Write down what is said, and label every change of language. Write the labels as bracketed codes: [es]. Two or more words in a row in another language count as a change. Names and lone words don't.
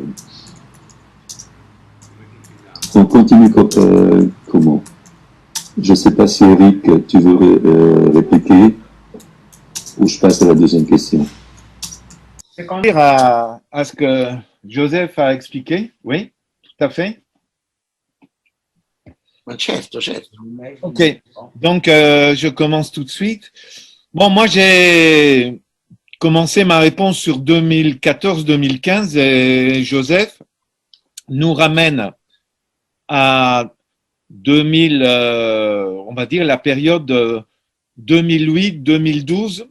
[fr] On continue comment? Je ne sais pas si Eric, tu veux répéter ou je passe à la deuxième question. Dire à ce que Joseph a expliqué, oui, tout à fait. [it] Ma certo, certo. [fr] Ok, donc je commence tout de suite. Bon, moi j'ai commencé ma réponse sur 2014-2015 et Joseph nous ramène à 2000, on va dire la période 2008-2012.